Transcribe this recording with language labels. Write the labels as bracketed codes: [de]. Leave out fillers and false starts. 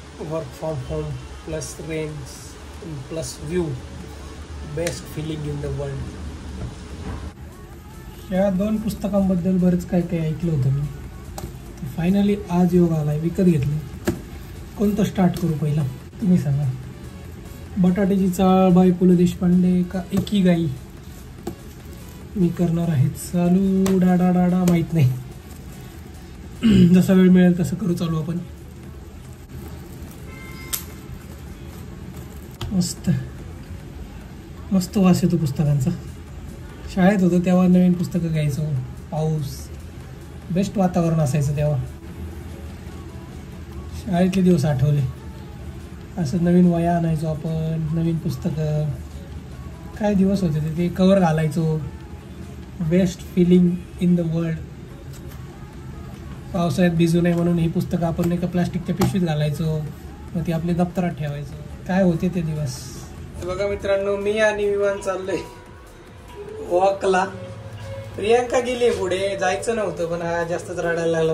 [en] Work from home plus range plus view, best filling in the world. [mr] या 2 पुस्तकांबद्दल बरंच काय काय ऐकलं होतं मी. फायनली आज योग आलाय, विकत घेतलं. कोणतं स्टार्ट करू पहिला? तुम्ही सांगा. बटाट्याची चाळ बाय पु ल देशपांडे का एकी गाई मी करणार आहे चालू. डाडा डाडा माहीत नाही. जसा वेळ मिळेल तसं करू चालू आपण. मस्त मस्त वास येतो पुस्तकांचा. शाळेत होतो तेव्हा नवीन पुस्तकं घ्यायचो. पाऊस बेस्ट वातावरण असायचं तेव्हा. शाळेतले दिवस आठवले. असं नवीन वह्या आणायचो आपण, नवीन पुस्तकं. काय दिवस होते ते कवर घालायचो. [en] Best filling in the world. [mr] पावसाळ्यात भिजू नये म्हणून ही पुस्तकं आपण एका प्लास्टिकच्या पिशवीत घालायचो, मग ती आपल्या दप्तरात ठेवायचो. काय होते ते दिवस. बघा मित्रांनो, मी आणि विमान चाललोय वॉकला. प्रियांका गेली पुढे. जायचं नव्हतं पण हा जास्तच रडायला लागला.